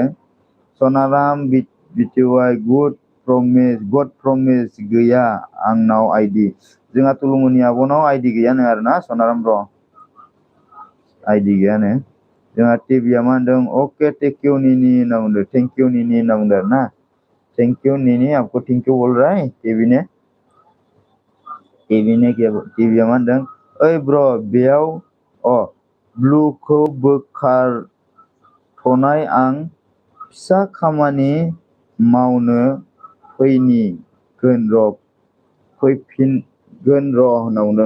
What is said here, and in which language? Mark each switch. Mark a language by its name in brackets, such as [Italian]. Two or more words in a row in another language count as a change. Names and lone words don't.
[Bodo] सनाराम बिटिवाइ [English] good promise [Bodo] गैया आंनाव आइडि। जोंहा तुलुमनि आब'नाव आइडि गैयानो आरोना सनाराम ब्र'। आइडि गैयानो। जोंहा टिभिया मा होनदों? अके [English] thank you [Bodo] निनि होनना बुंदों। [English] thank you [Bodo] निनि होनना बुंदों आरो ना। [English] thank you [Bodo] निनि, आपको [English] thank you [Hindi] बोल रहा है [Bodo] टिभि ने टिभिया मा होनदों? ओइ ब्र' बेयाव ब्लुखौ बोखारथ'नाय, आं फिसा खामानि मावनो फैफिनगोन र' होनना बुंदों।